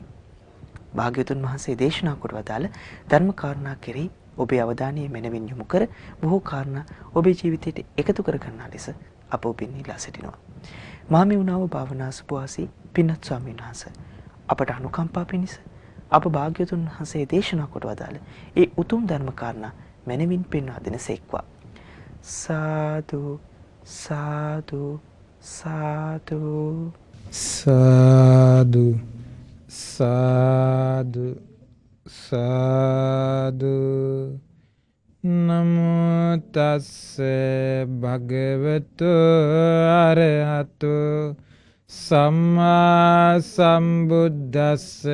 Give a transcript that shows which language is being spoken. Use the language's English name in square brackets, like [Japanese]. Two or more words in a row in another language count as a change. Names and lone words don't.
[Sinhala] භාග්‍යවතුන් වහන්සේ දේශනා කොට වදාළ ධර්ම කාරණා කෙරෙහි ඔබේ අවධානය මැනවින් යොමු කර බොහෝ කාරණා ඔබේ ජීවිතයට එකතු කර ගන්නා ලෙස අප ඔබෙන් ඉල්ලා සිටිනවා. මහමෙවුනාව භාවනා සුපවාසී පින්වත් ස්වාමීන් වහන්සේ අපට අනුකම්පා පිණිස අප භාග්‍යවතුන් වහන්සේ දේශනා කොට වදාළ ඒ උතුම් ධර්ම කාරණා මැනවින් පෙන්වා දෙන සේක්වා. සාදු සාදු සාදු සාදු සාදු සාදු. [Pali] නමෝ තස්ස භගවතු අරහතු සම්මා සම්බුද්දස්ස.